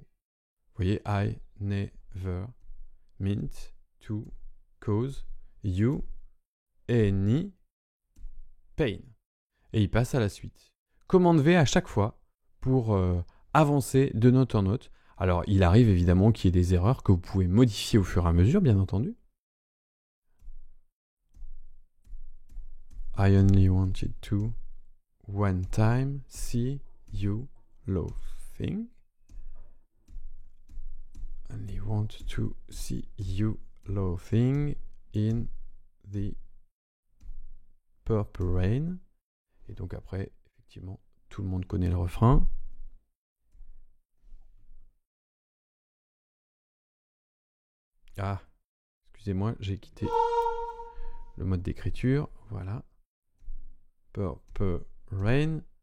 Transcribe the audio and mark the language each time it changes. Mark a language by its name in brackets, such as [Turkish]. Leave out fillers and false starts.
[French] Vous voyez, [English] I, never, mint, to, cause, you, any, pain. [French] Et il passe à la suite. Commande V à chaque fois pour avancer de note en note. Alors, il arrive évidemment qu'il y ait des erreurs que vous pouvez modifier au fur et à mesure, bien entendu. [English] I only wanted to one time see you laughing. Only want to see you laughing in the purple rain. [French] Et donc après, effectivement, tout le monde connaît le refrain. Ah, excusez-moi, j'ai quitté le mode d'écriture. Voilà. [English] Purple rain.